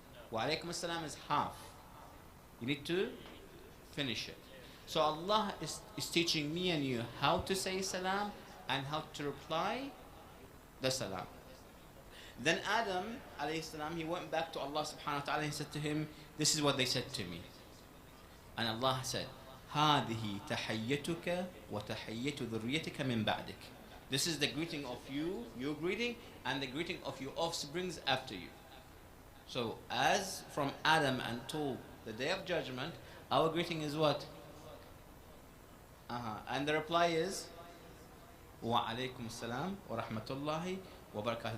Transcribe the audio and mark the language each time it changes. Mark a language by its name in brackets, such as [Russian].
[English] Wa alaikum assalam is half. You need to finish it. So Allah is teaching me and you how to say salam and how to reply the salam. Then Adam alayhi salam, he went back to Allah subhanahu wa ta'ala and he said to him, this is what they said to me. And Allah said, [Arabic] هذه تحيتك وتحية ذريتك من بعدك. [English] This is the greeting of you, your greeting, and the greeting of your offsprings after you. So as from Adam until the day of judgment, our greeting is what? And the reply is wa alaikum salam wa rahmatullahi wa barakatuh.